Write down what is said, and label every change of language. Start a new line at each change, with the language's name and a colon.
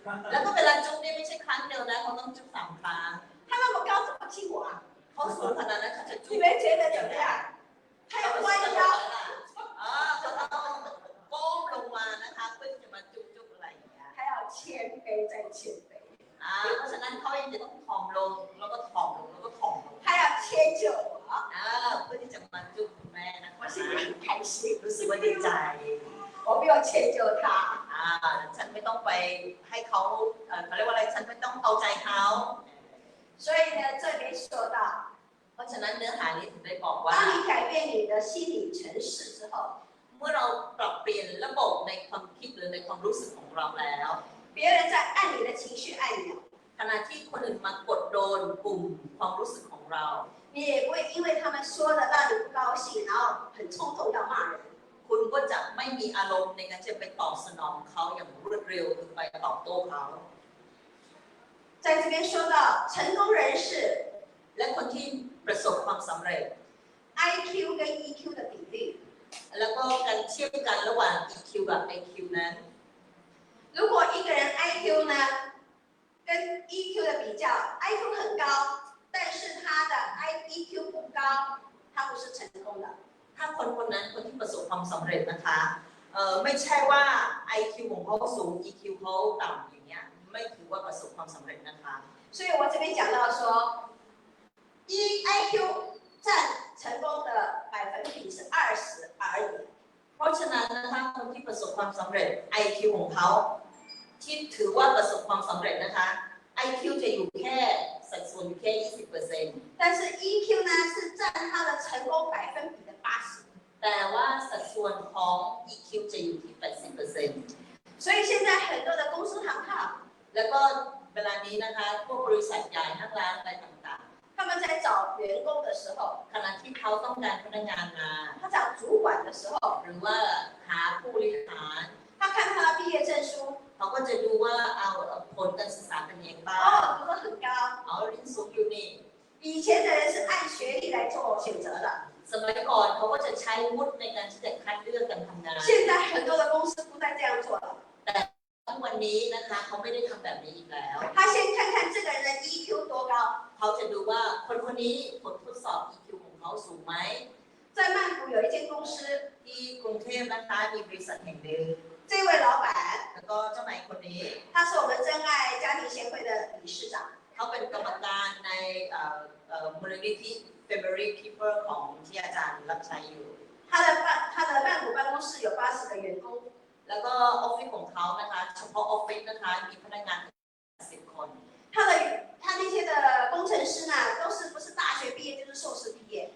Thai: แล้วก็เวลาจุ๊บนี่ไม่ใช่ครั้งเดียวนะเขาต้องจุ๊บ3 ครั้ง
Chinese: 他那么高怎么亲我
Thai: เขาสูงขนาดนั้นเขาจะจุ๊บ
Chinese: 你们觉得怎么样他要弯腰
Thai: เขาต้องก้มลงมานะคะเพื่อจะมาจุ๊บอะไรอย่างเงี้ย
Chinese: 他要谦卑再谦卑
Thai: เพราะฉะนั้นเขายังจะต้องถ่อมลงแล้วก็ถ่อมลงแล้วก็ถ่อมลง
Chinese: 他要迁就我
Thai: เพื่อที่จะมาจุ๊บคุณแม่นะคะ
Chinese: 我心里很开心
Thai: รู้สึกว่าดีใจ
Chinese: 我不用迁就他
Thai: ฉันไม่ต้องไปให้เขาเขาเรียกว่าอะไรฉันไม่ต้องเอาใจเขา
Chinese: 所以呢这里说到
Thai: เพราะฉะนั้นเนื้อหานี้ถึงได้บอกว่า
Chinese: 当你改变你的心理程式之后
Thai: เมื่อเราปรับเปลี่ยนระบบในความคิดหรือในความรู้สึกของเราแล้ว
Chinese: 别人在按你的情绪按钮
Thai: ขณะที่คนอื่นมากดโดนปุ่มความรู้สึกของเรา
Chinese: 你也不会因为他们说的让你不高兴然后很冲动要骂人
Thai: คุณก็จะไม่มีอารมณ์ในการจะไปตอบสนองเขาอย่างรวดเร็วคือไปตอบโต้เขา
Chinese: 在这边说到成功人士
Thai: และคนที่ประสบความสำเร็จ
Chinese: IQ 跟 EQ 的比例
Thai: แล้วก็การเทียบกันระหว่าง EQ กับ IQ นั้น
Chinese: 如果一个人 IQ 呢跟 EQ 的比较 IQ 很高但是他的 EQ 不高他不是成功的
Thai: ถ้าคนคนนั้นคนที่ประสบความสำเร็จนะคะไม่ใช่ว่า IQ ของเขาสูง EQ เขาต่ำอย่างเงี้ยไม่ถือว่าประสบความสำเร็จนะคะ
Chinese: 所以我这边讲到说IQ 占成功的比是20而已
Thai: เพราะฉะนั้นนะคะคนที่ประสบความสำเร็จ IQ ของเขาที่ถือว่าประสบความสำเร็จนะคะ IQ จะอยู่แค่สัดส่วนอยู่แค่ 20%
Chinese: 但是 EQ 呢是占他的成功比的80%
Thai: แต่ว่าสัดส่วนของ EQ จะอยู่ที่ 80%
Chinese: 所以现在很多的公司行号
Thai: แล้วก็เวลานี้นะคะพวกบริษัทใหญ่ห้างร้านอะไรต่าง
Chinese: ๆ他们在找员工的时候
Thai: ขณะที่เขาต้องการพนักงานมา
Chinese: 他找主管的时候
Thai: หรือว่าหาผู้บริหาร
Chinese: 他看他的毕业证书
Thai: เขาก็จะดูว่าเอาผลการศึกษาเป็นยังไงบ้าง
Chinese: 读得很高
Thai: เรียนสูงอยู่นี่
Chinese: 以前的人是按学历来做选择的
Thai: สมัยก่อนเขาก็จะใช้วุฒิในการที่จะคัดเลือกการทำงาน
Chinese: 现在很多的公司不再这样做了
Thai: แต่วันนี้นะคะเขาไม่ได้ทำแบบนี้อีกแล้ว
Chinese: 他先看看这个人的 EQ 多高
Thai: เขาจะดูว่าคนคนนี้ผลทดสอบ EQ ของเขาสูงไหม
Chinese: 在曼谷有一间公司
Thai: ที่กรุงเทพนะคะมีบริษัทแห่งหนึ่ง
Chinese: 这位老板
Thai: แล้วก็เจ้านายคนนี้
Chinese: 他是我们真爱家庭协会的理事长
Thai: เขาเป็นกรรมการในมูลนิธิ Family People ของที่อาจารย์รับใช้อยู่
Chinese: 他的曼谷办公室有80个员工
Thai: แล้วก็ออฟฟิศของเขานะคะเฉพาะออฟฟิศนะคะมีพนักงาน10 คน
Chinese: 他那些的工程师呢都是不是大学毕业就是硕士毕业